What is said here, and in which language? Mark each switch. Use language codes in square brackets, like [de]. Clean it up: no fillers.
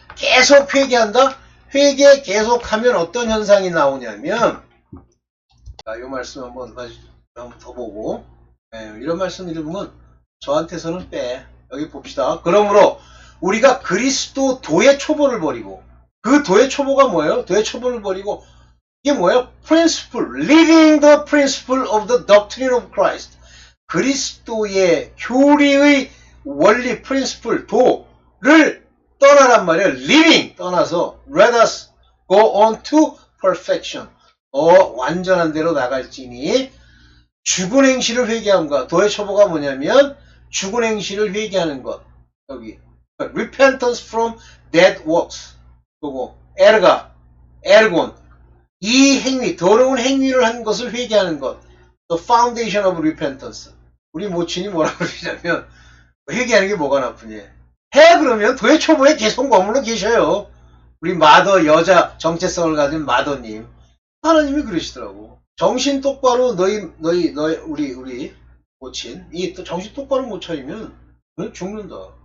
[ko] 계속 회개한다? 회개 계속하면 어떤 현상이 나오냐면, 이 말씀 한번 더 보고, 이런 말씀 읽으면 저한테서는 빼. 여기 봅시다. 그러므로 우리가 그리스도 도의 초보를 버리고, 그 도의 초보가 뭐예요? 도의 초보를 버리고, 이게 뭐예요? principle, living the principle of the doctrine of Christ. 그리스도의 교리의 원리, principle, 도를 떠나란 말이에요. [en] living, [ko] 떠나서 [en] let us go on to perfection. [ko] 완전한 대로 나갈지니 죽은 행실을 회개함과 도의 초보가 뭐냐면 죽은 행실을 회개하는 것. 여기 [en] repentance from dead works. [ko] 그리고 에르곤 이 행위, 더러운 행위를 한 것을 회개하는 것. [en] The foundation of repentance. [ko] 우리 모친이 뭐라고 그러냐면 회개하는 게 뭐가 나쁘니? 해 그러면 도의 초보에 계속 머물러 계셔요. 우리 마더 여자 정체성을 가진 마더님. 하나님이 그러시더라고. 정신 똑바로 우리 모친 이 또 정신 똑바로 못 차리면 너 죽는다.